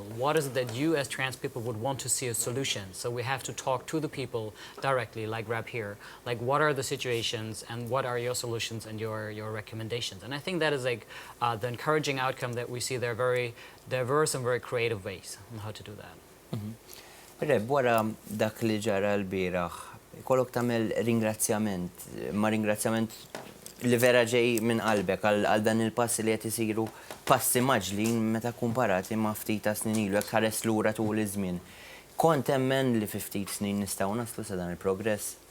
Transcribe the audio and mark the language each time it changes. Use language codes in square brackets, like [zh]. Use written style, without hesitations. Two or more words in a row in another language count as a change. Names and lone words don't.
[en] What is it that you as trans people would want to see a solution? So we have to talk to the people directly, like Rab here. Like, what are the situations and what are your solutions and your recommendations? And I think that is like the encouraging outcome that we see. There are very diverse and very creative ways on how to do that. Reb, [mt] wara dak li ġara l-bieraħ, kollok tagħmel ringrazzjament, ma ringrazzjament li vera ġej minn qalbek għal dan il-passi li qed isiru passi maġlin meta kumparati ma' ftit ta' snin ilu jekk ħares lura tul iż-żmien. Kont hemmen li fi ftit snin nistgħu naslu sa dan il-progress?